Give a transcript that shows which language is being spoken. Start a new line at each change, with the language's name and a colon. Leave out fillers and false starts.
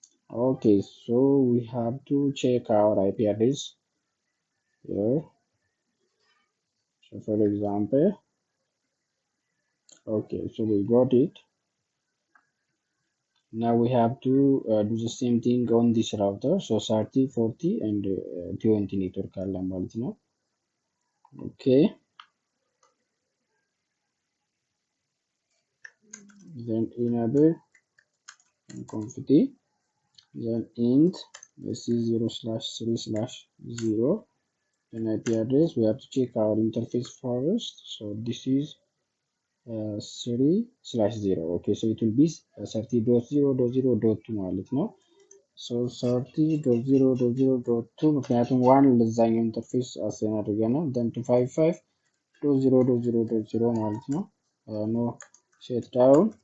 English: Okay, so we have to check our IP address here. So for example, okay, so we got it. Now we have to do the same thing on this router. 30, 40 and 20 network
Amharic: አለ ማለት ነው።
English: Okay. Then enable and config, then int SE0/3/0. Then IP address, we have to check our interface first. So this is 3/0. Okay, so it will be 30.0.0.2
Amharic: ማለት ነው።
English: So 30.0.0.2
Amharic: ምክንያቱም ዋን ለዛኛው ኢንተርፌስ አሳይን አድርገናል።
English: then 255.0.0.0 ማለት ነው። no shutdown.